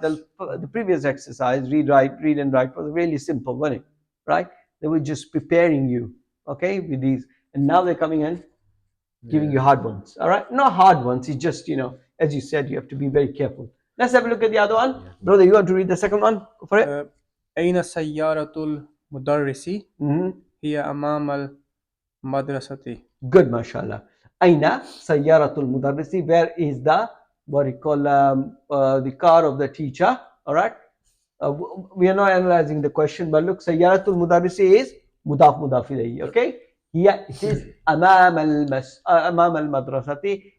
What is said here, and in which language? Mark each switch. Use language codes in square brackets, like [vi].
[en] The previous exercise, read and write, was really simple, wasn't it? Right? They were just preparing you, okay, with these, and now they're coming and giving you hard ones. All right, not hard ones. It's just, as you said, you have to be very careful. Let's have a look at the other one. Brother, you want to read the second one? Go for it. [ar] أين سيارة المدرس؟ هي أمام Madrasati. Good, mashallah. Aina sayyaratul mudarrisi. [en] Where is the what you call the car of the teacher? All right. We are not analyzing the question, but look, sayyaratul mudarrisi is mudaf mudaf ilayhi. Okay. Here it is [ar] amam al madrasati.